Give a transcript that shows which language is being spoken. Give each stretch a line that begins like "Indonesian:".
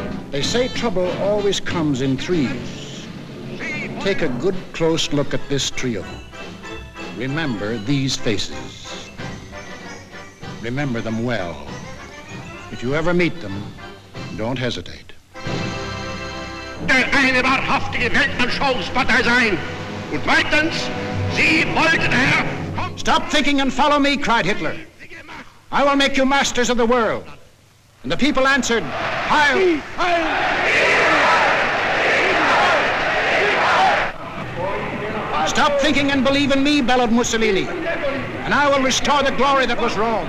English: They say trouble always comes in threes. Take a good close look at this trio. Remember these faces. Remember them well. If you ever meet them, don't hesitate.
German: Eine wahrhaftige Weltanschauungspartei sein. Und zweitens, Sie wollten, Herr...
English: Stop thinking and follow me, cried Hitler. I will make you masters of the world. And the people answered, Heil! Stop thinking and believe in me, bellowed Mussolini, and I will restore the glory that was Rome.